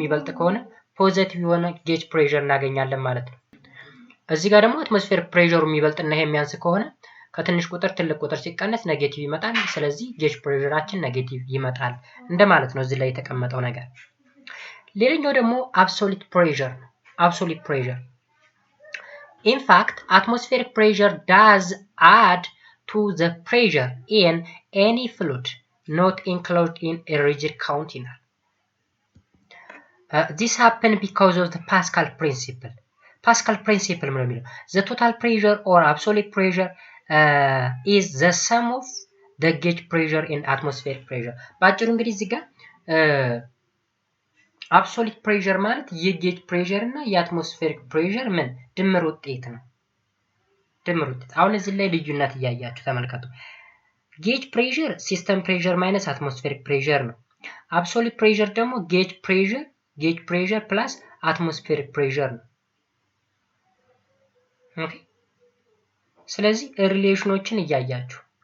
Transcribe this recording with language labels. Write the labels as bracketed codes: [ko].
[am] ከሆነ ፖዚቲቭ የሆነ ጌጅ ፕሬሸር እናገኛለን ማለት ነው። እዚህ ጋር ደግሞ አትሞስፌሪክ ፕሬሸሩ የሚበልጥና ይሄ የሚያንስ ከሆነ ከትንሽ ቁጥር ትልቅ ቁጥር ሲቀነስ ኔጌቲቭ ይመጣል። ስለዚህ ጌጅ ፕሬሸራችን ኔጌቲቭ ይመጣል እንደማለት ነው እዚህ ላይ የተቀመጠው ነገር። ሌላኛው ደግሞ አብሶሉት ፕሬሸር ነው። አብሶሉት ፕሬሸር [en] In fact, atmospheric pressure does add to the pressure in any fluid not included in a rigid container. This happens because of the Pascal Principle. Pascal Principle the total pressure or absolute pressure is the sum of the gauge pressure and atmospheric pressure. [am] ባጭሩ እንግዲህ እዚህ ጋር አብሶሉት ፕሬሸር ማለት የጌጅ ፕሬሸር እና የአትሞስፌሪክ ፕሬሸር ምን ድምር ውጤት ነው። አሁን እዚህ ላይ ልዩነት እያያችሁ ተመልከቱ። ጌጅ ፕሬሸር ሲስተም ፕሬሸር ማይነስ አትሞስፌሪክ ፕሬሸር ነው። አብሶሉት ፕሬሸር ደግሞ ጌጅ ፕሬሸር ፕላስ አትሞስፌሪክ ፕሬሸር ነው። ኦኬ ስለዚህ ሪሌሽኖችን እያያችሁ